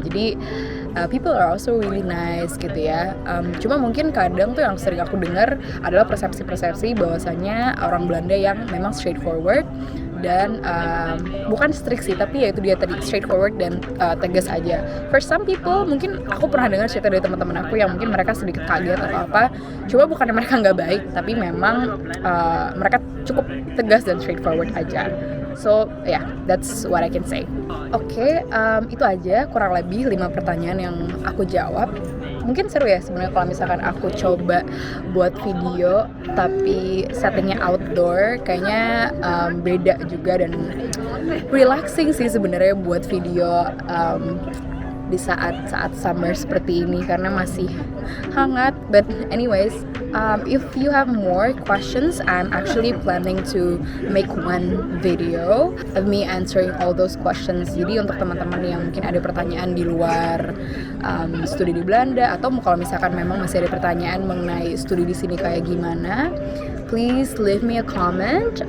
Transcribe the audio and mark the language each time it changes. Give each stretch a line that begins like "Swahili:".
Indonesian: Jadi
English: people are also really nice
Indonesian: gitu ya. Cuma mungkin kadang tuh yang sering aku dengar adalah persepsi-persepsi bahwasanya orang Belanda yang memang straightforward dan bukan strict sih, tapi ya itu dia tadi, straightforward dan tegas aja.
English: For some people,
Indonesian: mungkin aku pernah dengar cerita dari teman-teman aku yang mungkin mereka sedikit kaget atau apa. Cuma bukannya mereka nggak baik, tapi memang mereka cukup tegas dan straightforward aja.
English: So yeah, that's what I can say.
Indonesian: Oke, itu aja kurang lebih 5 pertanyaan yang aku jawab. Mungkin seru ya sebenarnya kalau misalkan aku coba buat video tapi settingnya outdoor, kayaknya beda juga dan relaxing sih sebenarnya buat video di saat summer seperti ini karena masih hangat.
English: But anyways, if you have more questions, I'm actually planning to make one video of me answering all those questions.
Indonesian: Jadi untuk teman-teman yang mungkin ada pertanyaan di luar studi di Belanda, atau kalau misalkan memang masih ada pertanyaan mengenai studi di sini kayak gimana,
English: please leave me a comment.